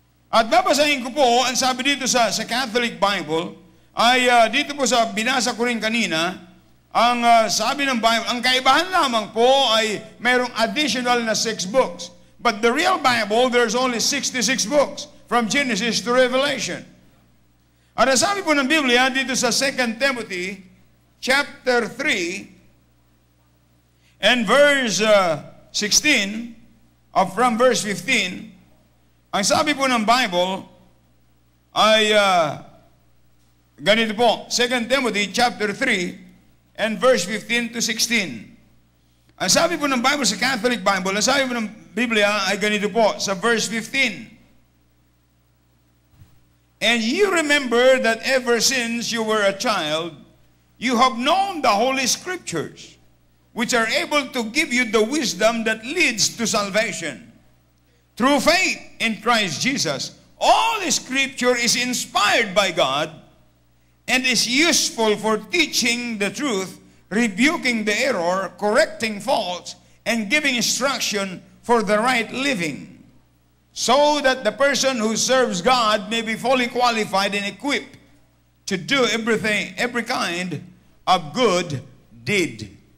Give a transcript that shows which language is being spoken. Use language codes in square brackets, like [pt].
[tl] At babasahin ko po, ang sabi dito sa Catholic Bible, ay dito po sa binasa ko rin kanina, ang sabi ng Bible, ang kaibahan lamang po ay mayroong additional na 6 books. [en] But the real Bible, there's only 66 books from Genesis to Revelation. [tl] At sabi po ng Biblia dito sa 2 Timothy chapter 3 and verse 16 from verse 15, ang sabi po ng Bible ay ganito po, 2 Timothy chapter 3 and verse 15 to 16. Ang sabi po ng Bible sa Catholic Bible, ang sabi po ng Biblia ay ganito po, sa verse 15. [en] And you remember that ever since you were a child, you have known the Holy Scriptures, which are able to give you the wisdom that leads to salvation. Through faith in Christ Jesus, all Scripture is inspired by God and is useful for teaching the truth, rebuking the error, correcting faults, and giving instruction for the right living, so that the person who serves God may be fully qualified and equipped to do every kind of good deed.